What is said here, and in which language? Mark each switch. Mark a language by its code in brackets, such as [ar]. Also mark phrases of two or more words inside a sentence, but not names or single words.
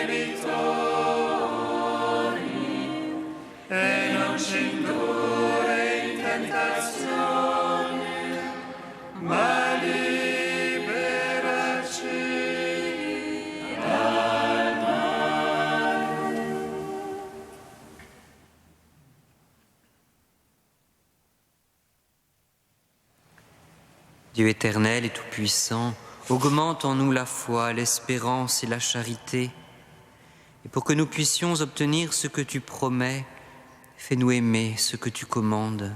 [it] debitori, e non ci indurre in tentazione, ma liberaci dal male. [fr] Dieu éternel et tout-puissant, augmente en nous la foi, l'espérance et la charité. Et pour que nous puissions obtenir ce que tu promets, fais-nous aimer ce que tu commandes.